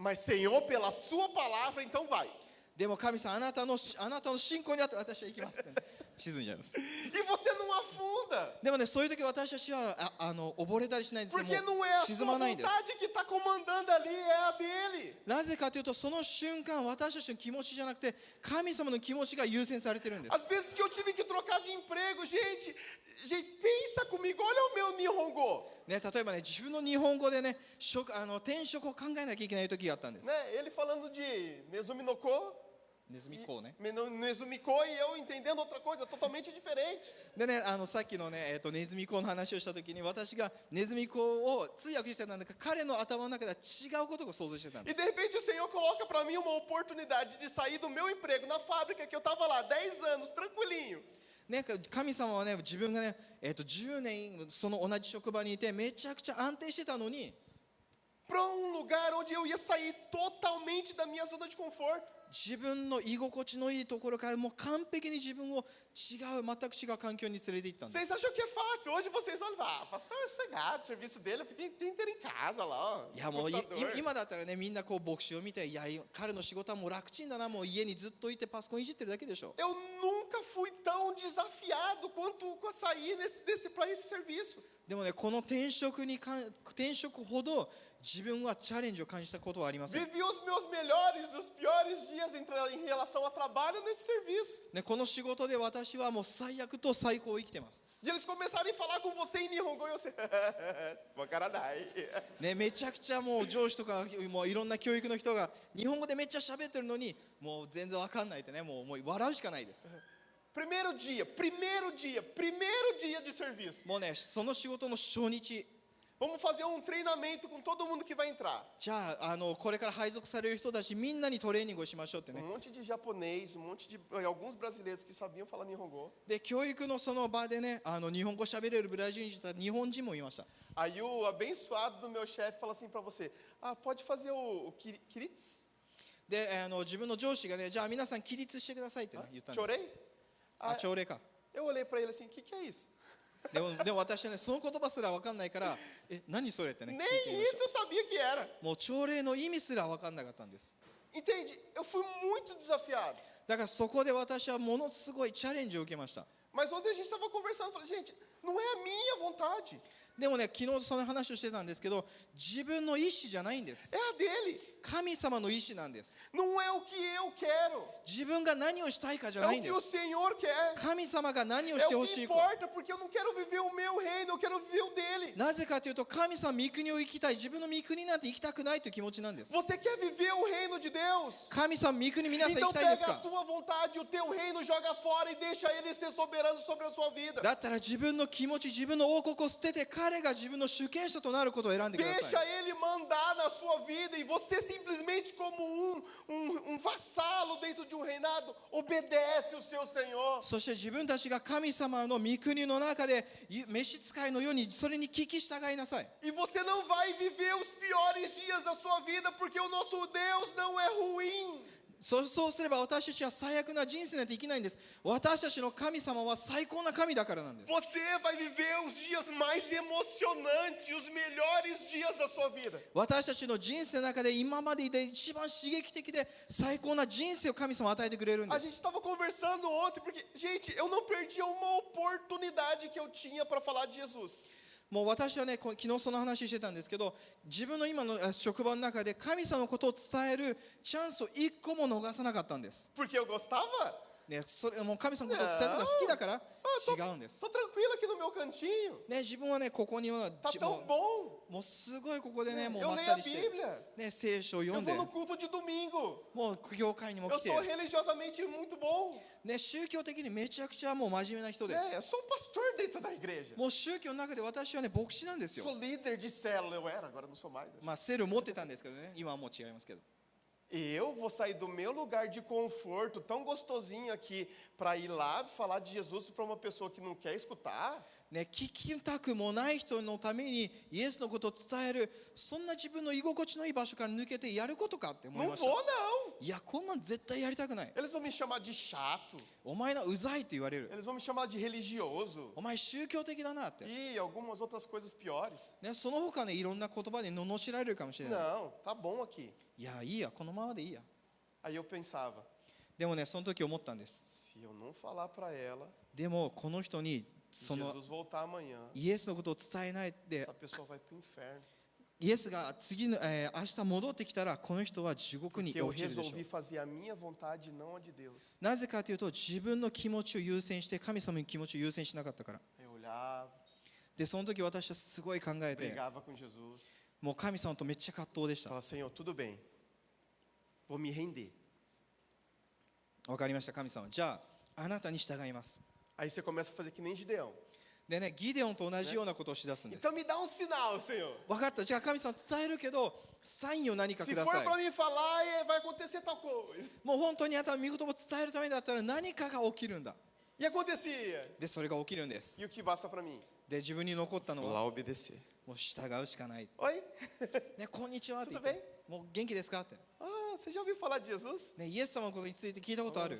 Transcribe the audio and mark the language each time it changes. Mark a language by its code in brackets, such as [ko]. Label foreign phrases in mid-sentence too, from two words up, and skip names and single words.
[pt] Mas Senhor, pela sua palavra, então vai. [ja] でも神様、あなたの信仰にあって私は行きますって、ね、沈んじゃいます。 [pt] E você não afunda. [ja] でもね、そういう時私たちは溺れたりしないんですよ。 [pt] Porque [ja] も [pt] não [ja] う [pt] é a [ja] 沈 [pt] sua [ja] まないんです。 [pt] vontade que está comandando ali, é a dele. [ja] なぜかというと、その瞬間私たちの気持ちじゃなくて神様の気持ちが優先されてるんです。 [pt] Às vezes que eu tive que trocar de emprego, gente, pensa comigo, olha o meu Nihongo. [ja] ね、例えばね、自分の日本語でね、転職を考えなきゃいけない時があったんです。 [pt] Né? Ele falando de [ja] ネズミの子, ネズミこうね。ネズミ講, [pt] e eu entendendo outra coisa totalmente diferente. [ja] でね、さっきのね、ネズミ講の話をした時に私がネズミ講を通訳してたんだけど、彼の頭の中では違うことを想像してたん [pt] E [ja] です [pt] de repente o Senhor coloca para mim uma oportunidade de sair do meu emprego na fábrica que eu estava lá 10 anos, tranquilinho. [ja] ね、神様はね、自分がね、10年その同じ職場にいてめちゃくちゃ安定してたのに、 [pt] Para lugar onde eu ia sair totalmente da minha zona de conforto. [ja] 自分の居心地のいいところからもう完璧に自分を全く違う環境に連れて行ったんです。 [pt] Vocês acham que é fácil? Hoje vocês olham e falam: ah, pastor é sossegado, o serviço dele, eu fiquei o dia inteiro em casa lá. Ó, [ja] いやもう [pt] computador. [ja] 今だったらね、みんなこう牧師を見て、いや彼の仕事はもう楽ちんだな、もう家にずっといてパソコンいじってるだけでしょ。 [pt] Eu nunca fui tão desafiado quanto sair para esse serviço. [ja] でもね、この転職ほど自分はチャレンジを感じたことはありません。 [pt] Vivi os meus melhores e os piores dias em relação ao trabalho nesse serviço. [ja] ね、この仕事で私はもう最悪と最高を生きてます。 [pt] De eles começarem a falar com você em Nihongo e eu sei, Wakaranai. [ja] ね、めちゃくちゃもう上司とかもういろんな教育の人が日本語でめっちゃ喋ってるのにもう全然わかんないってね、もう笑うしかないです。 [pt] Primeiro dia de serviço. [ja] もうね、その仕事の初日、 [pt] Vamos fazer um treinamento com todo mundo que vai entrar. [ja] じゃあ、これから配属される人たちみんなにトレーニングをしましょうってね。 [pt] monte de japonês, monte de alguns brasileiros que sabiam falar Nihongo. [ja] で、教育のその場でね、日本語喋れるブラジル人と日本人もいました。 [pt] Aí o abençoado do meu chefe fala assim para você: ah, pode fazer o kiritsu? [ja] で、自分の上司がね、じゃあ皆さん起立してくださいってね、言ったんです。 [pt] Chorei? [ja] あ、朝礼か。 [pt] Eu olhei para ele assim: o que é isso? [ja] でも私はね、その言葉すら分かんないから、何それってね、聞い [pt] Nem [ja] てみまし [pt] isso eu sabia que era. [ja] た。もう朝礼の意味すら分かんなかったんです。 [pt] Entende? Eu fui muito desafiado. [ja] だからそこで私はものすごいチャレンジを受けました。 [pt] Mas ontem a gente estava conversando, eu falei: gente, não é a minha vontade, [ja] でもね、昨日その話をしてたんですけど、自分の意思じゃないんです。 [pt] é a dele. [ja] 神様の意思なんです。 [pt] Não é o que eu quero, [ja] 自分が何をしたいかじゃ [pt] é [ja] ないん [pt] o [ja] で [pt] que o [ja] す。 [pt] Senhor quer. [ja] 神様が何を [pt] É [ja] して [pt] o [ja] ほ [pt] que [ja] しいか。 [pt] importa, porque eu não quero viver o meu reino, eu quero viver o dele. [ja] なぜかというと、神様御国を生きたい、自分の御国なんて行きたくないという気持ちなんです。 [pt] Você quer viver o reino de Deus? [ja] 神様御国皆さん行 [pt] Então [ja] きたいです [pt] pega a [ja] か？ [pt] tua vontade, o teu reino, joga fora e deixa ele ser soberano sobre a sua vida. [ja] だったら自分の気持ち、自分の王国を捨てて、彼が自分の主権者となることを選んでくださ [pt] Deixa [ja] い。 [pt] ele mandar na sua vida e você simplesmente como um vassalo dentro de um reinado, obedece o seu Senhor. [ja] そして自分たちが神様の御国の中で召使いのようにそれに聞き従いなさい。 E você não vai viver os piores dias da sua vida porque o nosso Deus não é ruim. そうすれば私たちは最悪な人生なんて生きないんです。私たちの神様は最高な神だからなんです。 [pt] Você vai viver os dias mais emocionantes, os melhores dias da sua vida. [ja] 私たちの人生の中で今までで一番刺激的で最高な人生を神様は与えてくれるんで [pt] A [ja] す。 [pt] gente estava conversando ontem porque, gente, eu não perdi uma oportunidade que eu tinha para falar de Jesus. [ja] もう私はね、昨日その話してたんですけど、自分の今の職場の中で神様のことを伝えるチャンスを一個も逃さなかったんです。 [pt] Porque eu gostava? [ja] ね、それもう神様のことを伝えるのが好きだから違うんです。 [pt] Tô tranquilo aqui no meu cantinho. [ja] ね、自分はね、ここには [pt] Tá tão bom. [ja] もうすごいここでね、もう [pt] Eu [ja] まっ [pt] leio [ja] た [pt] a [ja] りして、 [pt] Bíblia. [ja] ね、聖書を [pt] Eu [ja] 読んで [pt] vou no culto de domingo. [ja] もう教会にも [pt] Eu [ja] 来て、 [pt] sou religiosamente muito bom. [ja] ね、宗教的にめちゃくちゃもう真面目な人で [pt] Eu [ja] す。 [pt] sou um pastor dentro da igreja. [ja] もう宗教の中で私はね、牧師なんですよ。 [pt] Sou líder de célula, eu era, agora não sou mais. [ja] まあセル持ってたんですけどね、今はもう違いますけど。 [pt] Eu vou sair do meu lugar de conforto, tão gostosinho aqui, para ir lá falar de Jesus para uma pessoa que não quer escutar? [ja] ね、聞きたくもない人のためにイエスのことを伝える、そんな自分の居心地のいい場所から抜けてやることかって思い [pt] Não [ja] まし [pt] vou, [ja] た。 [pt] não. [ja] いや、こんなん絶対やりたくない。 [pt] Eles vão me chamar de chato. [ja] お前なうざいって言われる。 [pt] Eles vão me chamar de religioso. [ja] お前宗教的だなって。 [pt] E algumas outras coisas piores. [ja] ね、その他ね、いろんな言葉で罵られるかもしれない。 [pt] Não, tá bom aqui. [ja] いや、いいや、このままでいいや。 [pt] Aí eu pensava, [ja] でもね、その時思ったんです。 [pt] se eu não falar para ela [ja] でも、この人に [pt] que [ja] その [pt] Jesus voltar amanhã, [ja] イエスのことを伝えないで [pt] essa pessoa vai pro inferno. [ja] イエスが次の、明日戻ってきたらこの人は地獄に [pt] Porque eu [ja] 落ちるでしょ [pt] resolvi [ja] う。 [pt] fazer a minha vontade, não a de Deus. [ja] なぜかというと自分の気持ちを優先して神様の気持ちを優先しなかったから。 [pt] Eu olhava, [ja] でその時私はすごい考えて、 [pt] brigava com Jesus. [ja] もう神様とめっちゃ葛藤でした。 [pt] Falava, Senhor, tudo bem. Vou me render. [ja] わかりました神様。じゃああなたに従います。 [pt] Aí você começa a fazer que nem Gideão. [ja] でね、ギデオンと同じようなことをしだすんです。 [pt] Então me dá um sinal, Senhor. [ja] 分かった。じゃあ神様伝えるけどサインを何か [pt] Se [ja] くだ [pt] for [ja] さい。 [pt] para mim falar, vai acontecer tal coisa. [ja] もう本当にあなたの御言葉を伝えるためだったら何かが起きるんだ。 [pt] E acontecia. [ja] でそれが起きるんです [pt] E。o que basta para mim? [ja] で自分に残ったの [pt] Vou [ja] は [pt] lá obedecer. [ja] もう従うしかない。 [pt] Oi? [ja] ね、こんにちはって言っ [pt] Tudo [ja] て。もう元気ですかって。 [pt] Ah, você já ouviu falar de Jesus? [ja] ね、イエス様のことについて聞いたことある。